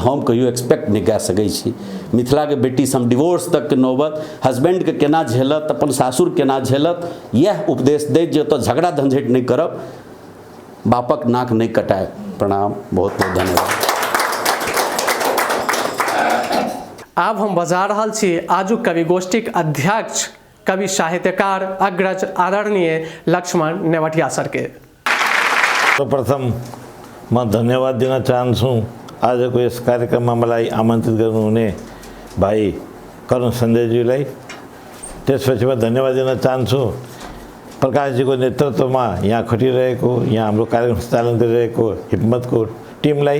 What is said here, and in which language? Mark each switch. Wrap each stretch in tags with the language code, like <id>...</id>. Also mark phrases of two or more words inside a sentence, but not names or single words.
<mai>हम कहियो एक्सपेक्ट नहीं कए सकै छी मिथिला के बेटी सब डिवोर्स तक के नौबत हस्बैंड के केना झेलत अपन सासुर केना झेलत यह उपदेश दैत जे तो झगड़ा झंझट नहीं करब बापक नाक नहीं कटाए। प्रणाम बहुत बहुत धन्यवाद। आब हम बजा रहल छी आजुक कवि गोष्ठीक अध्यक्ष कवि साहित्यकार अग्रज आदरणीय लक्ष्मण नेवटिया सर के।</mai> <ne>सर्वप्रथम म धन्यवाद दिन चाहन्छु आजको यस कार्यक्रममा मलाई आमन्त्रित गर्नुहुने भाइ करुण सन्देशजीलाई। त्यसपछि म धन्यवाद दिन चाहन्छु प्रकाशजीको नेतृत्वमा यहाँ खटिरहेको यहाँ हाम्रो कार्यक्रम सञ्चालन गरिरहेको हिम्मतको टिमलाई।</ne>